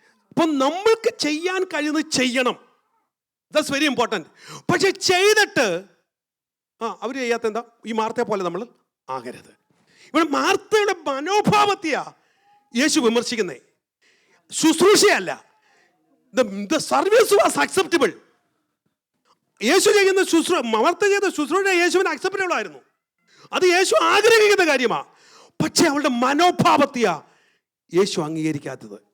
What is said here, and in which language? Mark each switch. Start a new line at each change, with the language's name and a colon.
Malayalam: അപ്പം നമ്മൾക്ക് ചെയ്യാൻ കഴിയുന്നത് ചെയ്യണം,
English: That's very important.
Malayalam: പക്ഷെ ചെയ്തിട്ട് അവർ ചെയ്യാത്ത എന്താ, ഈ മാർത്തയെ പോലെ നമ്മൾ ആകരുത്. ഇവിടെ മാർത്തയുടെ മനോഭാവത്തെയാ യേശു വിമർശിക്കുന്നേ, ശുശ്രൂഷയല്ല.
English: The service was acceptable.
Malayalam: യേശു ചെയ്യുന്ന മാർത്ത ചെയ്ത ശുശ്രൂഷ യേശുവിന് അക്സെപ്റ്റബിൾ ആയിരുന്നു, അത് യേശു ആഗ്രഹിക്കുന്ന കാര്യമാണ്. പക്ഷെ അവളുടെ മനോഭാവത്തെയാ യേശു അംഗീകരിക്കാത്തത്.